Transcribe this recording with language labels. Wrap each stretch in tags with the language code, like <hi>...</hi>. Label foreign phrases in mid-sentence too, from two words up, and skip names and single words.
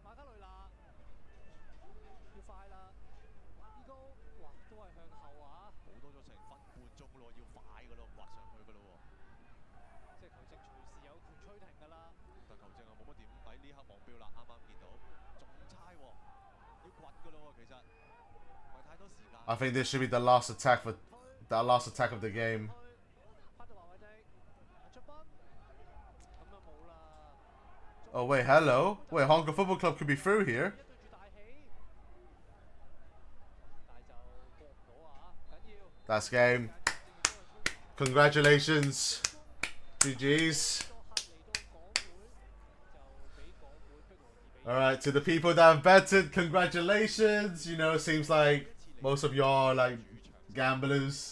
<yue>馬卡雷拿要快啦，依高哇都係向後啊！冇多咗成分半鐘咯，要快㗎咯，刮上去㗎咯喎。即係球證隨時有權吹停㗎啦。但球證啊冇乜點喺呢刻望標啦，啱啱見到，仲差喎，要掘㗎咯喎，其實唔係太多時間。</yue> <en>I think this should be the last attack of the game.</en> <yue>拍到華偉迪，陳卓斌，咁就冇啦。</yue> <en>Oh wait, hello. Wait, Hong Kong Football Club could be through here.</en> <yue>對住大喜，但係就過唔到啊！</yue> <en>That's game. Congratulations. GG's. Alright, to the people that have betted, congratulations. You know, seems like most of y'all are like gamblers.</en>